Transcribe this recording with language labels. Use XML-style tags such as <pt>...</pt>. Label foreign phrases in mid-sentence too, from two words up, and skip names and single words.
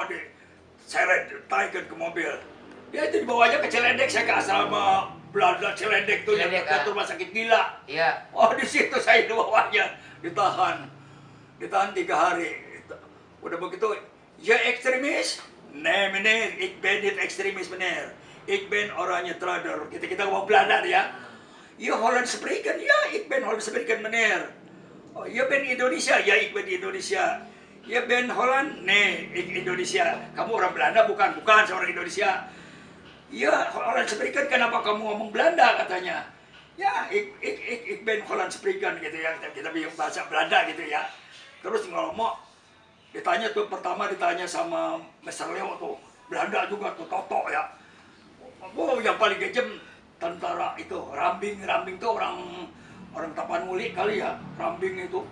<id>Seret Tiger ke mobil. Ya itu dibawanya ke Ciledug, saya ke asrama Belanda Ciledug tuh yang dekat rumah sakit gila. Iya. Oh di situ saya dibawanya, ditahan 3 hari. Udah begitu, ya ekstremis.</id> <nl>Nee meneer, ik ben niet ekstremis meneer. Ik ben oranje trader.</nl> <id>Kita ngomong Belanda ya.</id> <nl>Ya Holland spreken, ya ik ben Holland spreken meneer. Oh, je bent Indonesia? Ya, ik ben Indonesia. Je bent Holland? Nee, ik Indonesia.</nl> <id>Kamu orang Belanda? Bukan, saya orang Indonesia. Ya,</id> <nl>Holland spreken,</nl> <id>kenapa kamu ngomong Belanda katanya? Ya,</id> <nl>ik ben Holland spreken</nl> <id>gitu ya. Kita bilang bahasa Belanda gitu ya. Terus ngomong, pertama ditanya sama Mr. Leo tuh. Belanda juga tuh, Toto ya. Oh, yang paling kejam tentara itu, Rambing tuh orang Tapanuli kali ya, Rambing itu.</id>